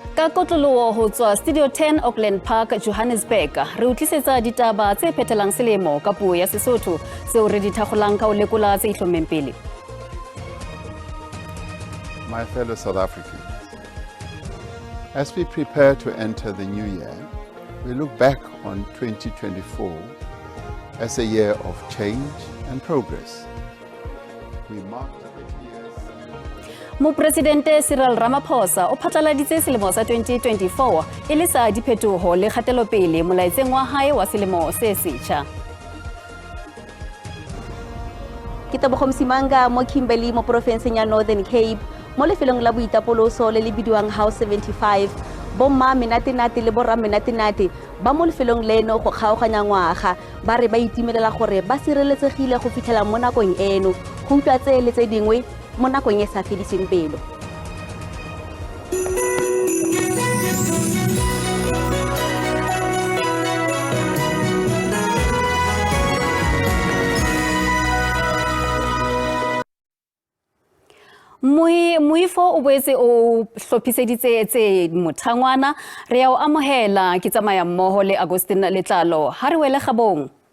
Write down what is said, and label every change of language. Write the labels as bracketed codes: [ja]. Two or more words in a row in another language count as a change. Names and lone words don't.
[st] kotloloho ho tswa Studio 10 Auckland Park, Johannesburg. Re utlisetsa ditaba tse phethelang selemo ka puo ya Sesotho seo re di thakgolang ka ho lekola tse ihlomeng pele. [en] My fellow South Africans, as we prepare to enter the new year, we look back on 2024 as a year of change and progress. We marked 30 years. [st] Mopresidente Cyril Ramaphosa o phatlaladitse selemo sa 2024 e le sa diphetoho le kgatelopele molaetseng wa hae wa selemo se setjha. [tn] Ditaba Msimanga mo Kimberley mo provinseng ya Northern Cape mo lefelong la boitapoloso le le bidiwang House 75 bomma menatenate le borra menatenate ba mo lefelong leno go kgaoganya ngwaga ba re ba itimelela gore ba sireletsegile go fitlhela mo nakong eno go utlwa tse le tse dingwe mo nakong e sa fediseng pelo. [st] Moifo o boetse o hlophiseditse tse mothangwana re ya o amohela ke tsamaya mmoho le Agustin Letlalo ha re wele kgabong.